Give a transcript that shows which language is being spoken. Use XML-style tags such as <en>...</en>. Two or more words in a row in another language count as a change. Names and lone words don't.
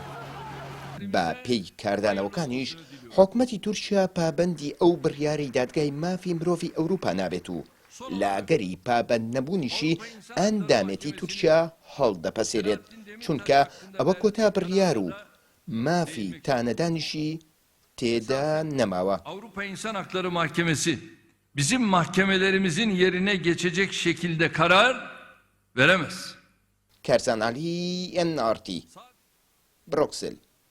<ckb>بە پێی کاردانەوەکانیش حکوومەتی تورکیا پابەندی ئەو بڕیارەی دادگای مافی مرۆڤی ئەوروپا نابێت و لاگەری پابەند نەبوونیشی ئەندامێتی تورکیا هەڵدەپەسێرێت، چونکە ئەوە کۆتا بڕیار و مافی تانەدانیشی تێدا نەماوە.</ckb> <tr>Avrupa İnsan Hakları Mahkemesi bizim mahkemelerimizin yerine geçecek şekilde karar veremez. Kerzan Ali, NRT, Bruxelles.</tr>